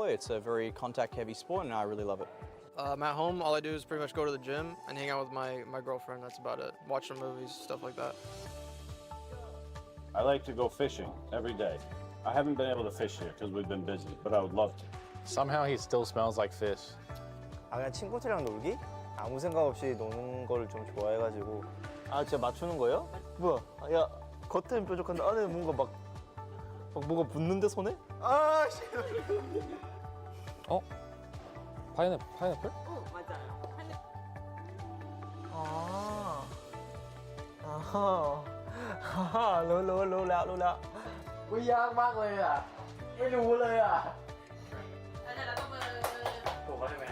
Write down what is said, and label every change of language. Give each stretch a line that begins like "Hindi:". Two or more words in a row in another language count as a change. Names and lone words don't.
English: It's a very contact-heavy sport, and I really love it. At home, all I do is pretty much go to the gym and hang out with my girlfriend. That's about it. Watch some movies, stuff like that. I like to go fishing every day. I haven't been able to fish here because we've been busy, but I would love to. Somehow he still smells like fish.
Korean: 그냥 친구들이랑 놀기? 아무 생각 없이 노는 걸 좀 좋아해가지고. 아, 진짜 맞추는 거예요? 뭐야? 야, 겉은 뾰족한데 안에 뭔가 막 뭐가 붙는데 손에? 아, 씨. 어? 파인애플? 어, 맞아요.
Thai: รู้แล้วอุ๊ยยากมากเลยอ่ะไม่รู้เลยอ่ะ แล้วก็เบอร์ ถูกแล้วใช่ไหมครับ